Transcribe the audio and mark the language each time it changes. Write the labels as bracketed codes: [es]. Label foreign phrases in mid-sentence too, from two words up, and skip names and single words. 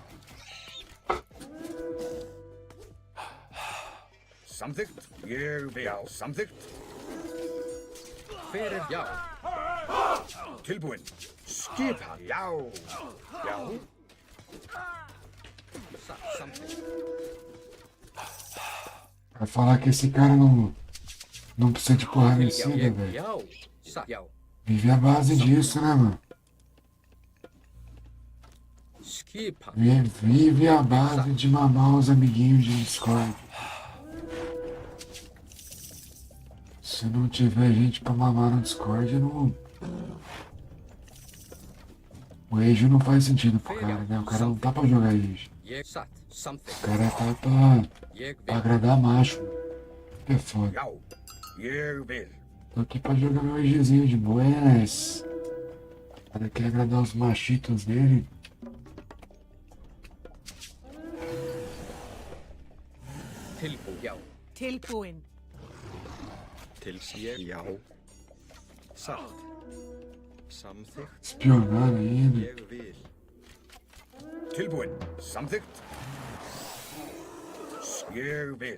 [is] Samþykkt, ég vil. Já, samþykkt. Hver já? Tilbúin. Skipan. Já. Já. Satt, samþykkt. [pt] Vai falar que esse cara não precisa de porra mecida, velho. [is] Já. Satt, já. [pt] Vive a base disso, né, mano? [is] Skipan. [pt] Vive a base de mamar os amiguinhos de Discord. Se não tiver gente pra mamar no Discord, não... O Age não faz sentido pro cara, né? O cara não tá pra jogar Age. [is] Jeg satt, samþykkt. [pt] O cara tá [is] Jeg [pt] pra [is] vil. [pt] agradar macho. Que é foda. [is] Já. Ég vil. [pt] Tô aqui pra jogar meu Agezinho [es] de buenas. [pt] O cara quer agradar os machitos dele. [is] Tilbúin. Já. Tilbúin. Ég, já. Satt. Samþykkt, [pt] Espionar ainda. [is] ég vil. Tilbúin. Samþykkt. Ég vil.